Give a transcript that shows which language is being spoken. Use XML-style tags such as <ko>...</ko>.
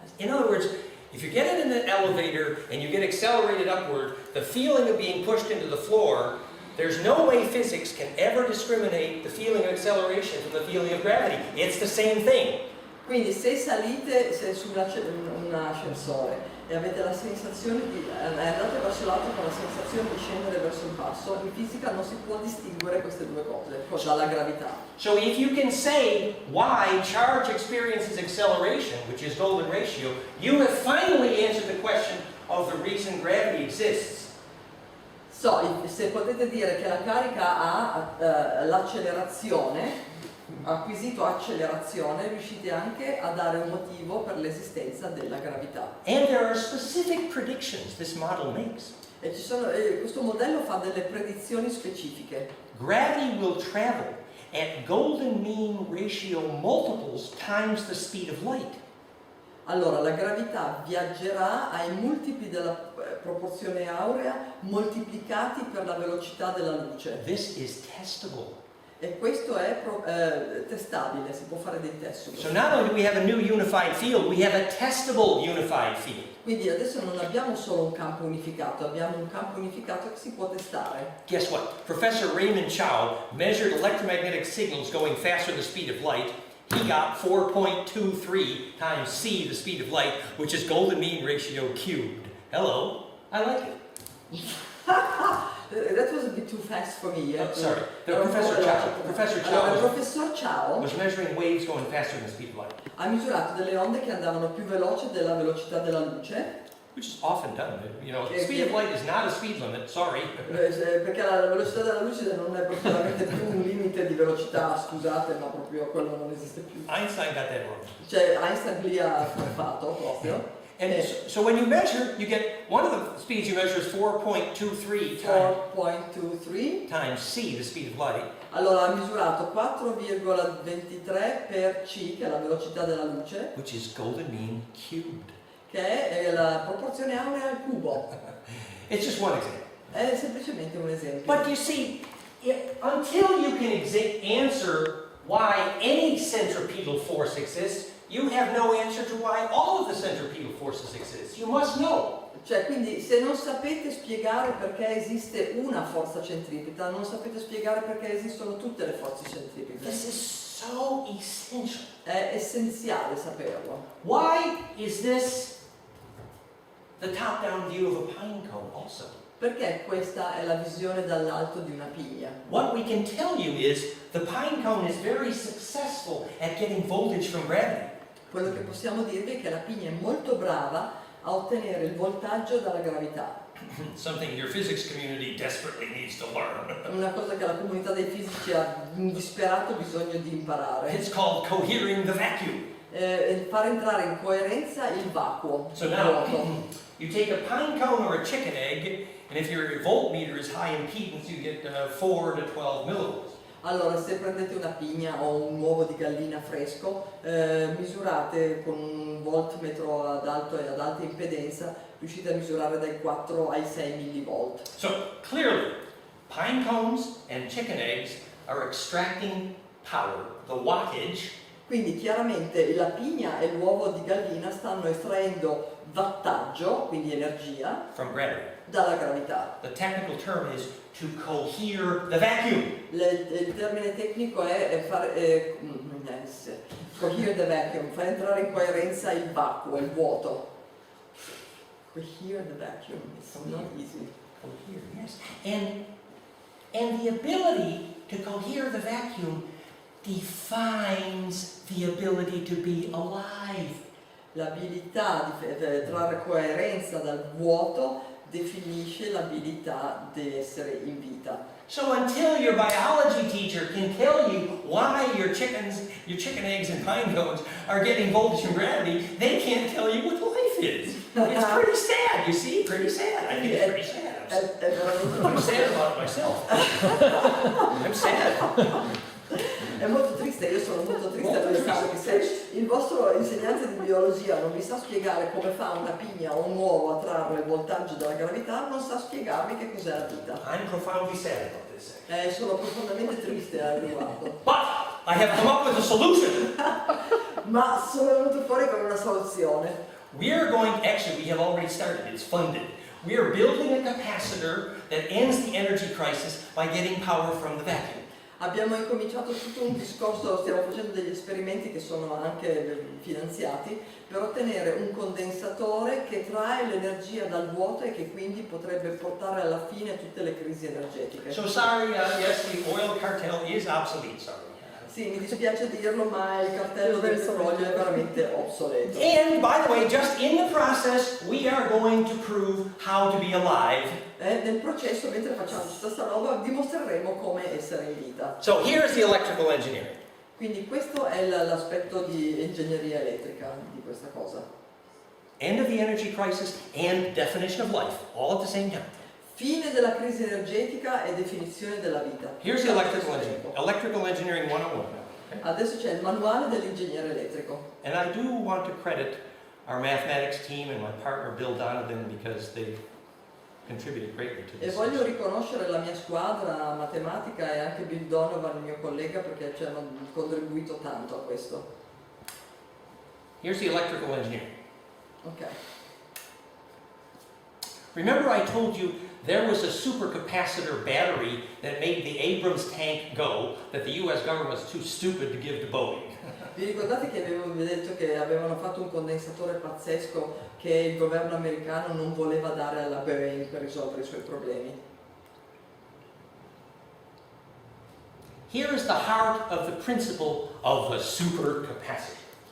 <en>In other words, if you get in an elevator and you get accelerated upward, the feeling of being pushed into the floor, there's no way physics can ever discriminate the feeling of acceleration from the feeling of gravity. It's the same thing.</en> <it>Quindi se salite su un ascensore e avete la sensazione andate verso l'alto con la sensazione di scendere verso il basso, in fisica non si può distinguere queste due cose dalla gravità.</it> <en>So if you can say why charge experiences acceleration, which is golden ratio, you have finally answered the question of the reason gravity exists.</en> <it>Se potete dire che la carica ha l'accelerazione, ha acquisito accelerazione, riuscite anche a dare un motivo per l'esistenza della gravità.</it> <en>And there are specific predictions this model makes.</en> <it>E questo modello fa delle predizioni specifiche.</it> <en>Gravity will travel at golden mean ratio multiples times the speed of light.</en> <it>Allora, la gravità viaggerà ai multipli della proporzione aurea moltiplicati per la velocità della luce.</it> <en>This is testable.</en> <it>E questo è testabile, si può fare dei test.</it> <en>So not only do we have a new unified field, we have a testable unified field.</en> <it>Quindi adesso non abbiamo solo un campo unificato, abbiamo un campo unificato che si può testare.</it> <en>Guess what? Professor Raymond Chow measured electromagnetic signals going faster than the speed of light. He got 4.23 times c, the speed of light, which is golden mean ratio cubed. Hello, I like it. too fast for me. Sorry,</en> <it>Era un po'</it> <en>Professor</en> <it>veloce.</it> <en>Chow. Professor</en> <it>Allora, il</it> <en>Chow</en> <it>professor Chow</it> <en>was measuring waves going faster than the speed of light,</en> <it>ha misurato delle onde che andavano più veloce della velocità della luce,</it> <en>which is often done. You know,</en> <it>Che-</it> <en>speed of light is not a speed limit. Sorry.</en> <it>perché la velocità della luce non è veramente più un limite di velocità, scusate, ma proprio quello non esiste più.</it> <en>Einstein got that wrong.</en> <it>Cioè Einstein lì ha fatto proprio.</it> <en>And so when you measure, you get one of the speeds you measure is 4.23 4.23. times c, the speed of light.</en> <it>Allora ha misurato 4,23 per c, che è la velocità della luce,</it> <en>Which is golden mean cubed.</en> <it>che è la proporzione aurea al cubo.</it> <en>It's just one example.</en> <it>È semplicemente un esempio.</it> <en>But you see, until you can answer why any centripetal force exists, you have no answer to why all of the centripetal forces exist. You must know.</en> <it>Cioè, quindi se non sapete spiegare perché esiste una forza centripeta, non sapete spiegare perché esistono tutte le forze centripete.</it> <en>This is so essential.</en> <it>È essenziale saperlo.</it> <en>Why is this the top-down view of a pine cone also?</en> <it>Perché questa è la visione dall'alto di una piglia.</it> <en>What we can tell you is the pine cone is very successful at getting voltage from gravity.</en> <it>Quello che possiamo dirvi è che la piglia è molto brava a ottenere il voltaggio dalla gravità.</it> <en>Something your physics community desperately needs to learn.</en> <it>Una cosa che la comunità dei fisici ha un disperato bisogno di imparare.</it> <en>It's called cohering the vacuum.</en> <it>Far entrare in coerenza il vacuo.</it> <en>So</en> <it>il</it> <en>now,</en> <it>vuoto.</it> <en>you take a pine cone or a chicken egg, and if your voltmeter is high impedance, you get 4 to 12 millivolts.</en> <it>Allora, se prendete una pigna o un uovo di gallina fresco, misurate con un voltmetro ad alto e ad alta impedenza, riuscite a misurare dai 4 ai 6 millivolt.</it> <en>So clearly, pine cones and chicken eggs are extracting power, the wattage,</en> <it>Quindi chiaramente la pigna e l'uovo di gallina stanno estraendo wattaggio, quindi energia,</it> <en>from gravity.</en> <it>dalla gravità.</it> <en>The technical term is to cohere the vacuum.</en> <it>Il termine tecnico è fare</it> <en>cohere the vacuum,</en> <it>far entrare in coerenza il vacuo, il vuoto.</it> <en>Cohere the vacuum, it's not easy. Cohere, yes. And the ability to cohere the vacuum defines the ability to be alive.</en> <it>L'abilità di trarre coerenza dal vuoto definisce l'abilità di essere in vita.</it> <en>So until your biology teacher can tell you why your chicken eggs and pine cones are getting voltage from gravity, they can't tell you what life is. It's pretty sad, you see? Pretty sad. I think it's pretty sad. I'm sad about it myself. I'm sad.</en> <it>È molto triste, io sono molto triste per pensare che se il vostro insegnante di biologia non vi sa spiegare come fa una pigna o un uovo a trarre il voltaggio dalla gravità, non sa spiegarvi che cos'è la vita.</it> <en>I'm profoundly sad about this.</en> <it>Sono profondamente triste al riguardo.</it> <en>But I have come up with a solution.</en> <it>Ma sono venuto fuori con una soluzione.</it> <en>We have already started, it's funded. We are building a capacitor that ends the energy crisis by getting power from the vacuum.</en> <it>Abbiamo incominciato tutto un discorso, stiamo facendo degli esperimenti che sono anche finanziati per ottenere un condensatore che trae l'energia dal vuoto e che quindi potrebbe portare alla fine tutte le crisi energetiche.</it> <en>So sorry, yes, the oil cartel is obsolete, sorry.</en> <it>Sì, mi dispiace dirlo, ma il cartello del petrolio è veramente obsoleto.</it> <en>And by the way, just in the process, we are going to prove how to be alive.</en> <it>Nel processo, mentre facciamo tutta sta roba, dimostreremo come essere in vita.</it> <en>So here's the electrical engineering.</en> <it>Quindi questo è l'aspetto di ingegneria elettrica di questa cosa.</it> <en>End of the energy crisis and definition of life, all at the same time.</en> <it>Fine della crisi energetica e definizione della vita.</it> <en>Here's the electrical engineering 101. Okay?</en> <it>Adesso c'è il manuale dell'ingegnere elettrico.</it> <en>And I do want to credit our mathematics team and my partner Bill Donovan because they contributed greatly to</en> <it>E</it> <en>this.</en> <it>voglio riconoscere la mia squadra matematica e anche Bill Donovan, il mio collega, perché ci hanno contribuito tanto a questo.</it> <en>Here's the electrical engineering.</en> <it>Ok.</it> <en>Remember I told you there was a supercapacitor battery that made the Abrams tank go that the US government was too stupid to give to Boeing.</en> <it>Vi ricordate che avevo detto che avevano fatto un condensatore pazzesco che il governo americano non voleva dare alla Boeing per risolvere i suoi problemi?</it> <en>Here is the heart of the principle of the supercapacitor.</en>